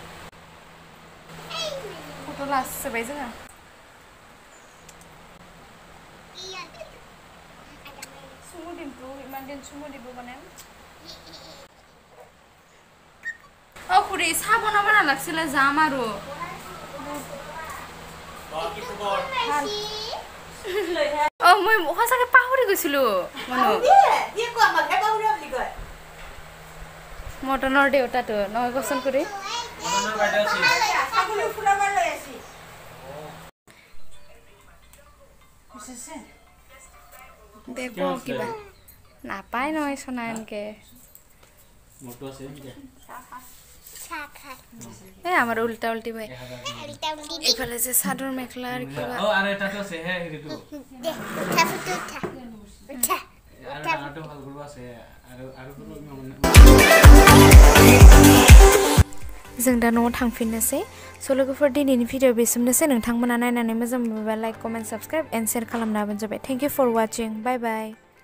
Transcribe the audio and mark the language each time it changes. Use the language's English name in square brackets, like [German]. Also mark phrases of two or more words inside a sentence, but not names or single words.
[Bodo] फट' लासोबाय जोङो सुमु दिमखौ इमान दिन सुमु दिबो माने [Assamese] খুৰী চাহ বনাব নালাগছিলে যাম আৰু মই সঁচাকৈ পাহৰি গৈছিলোঁ মটনৰ দেউতাটো নহয় কচোন কৰি দেখো কিবা নাপায় নহয় সোনা এনেকে এই আমাৰ উল্টা উল্টি ভাই এইফালে যে চাদৰ মেখেলাৰ কিবা [Bodo] जों दा न'आव थांफिननोसै स' लोगोफोर दिनैनि भिडिअ बेसिमनोसै नोंथांमोना नायनानै मोजां मोनोबा [English] like comment subscribe and share [Bodo] खालामना होबानो जाबाय [English] thank you for watching bye bye